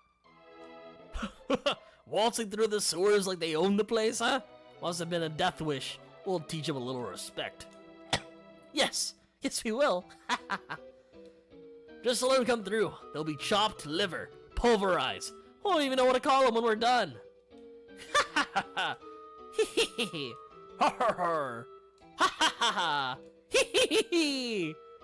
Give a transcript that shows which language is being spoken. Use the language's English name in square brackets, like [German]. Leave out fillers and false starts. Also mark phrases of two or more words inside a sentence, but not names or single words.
[English] Waltzing through the sewers like they own the place, huh? Must have been a death wish. We'll teach them a little respect. Yes. Yes, we will. Just to let them come through. They'll be chopped liver, pulverized. I don't even know what to call them when we're done. Ha ha ha. Hee hee hee. Ha ha ha. Ha ha ha. Hee hee hee.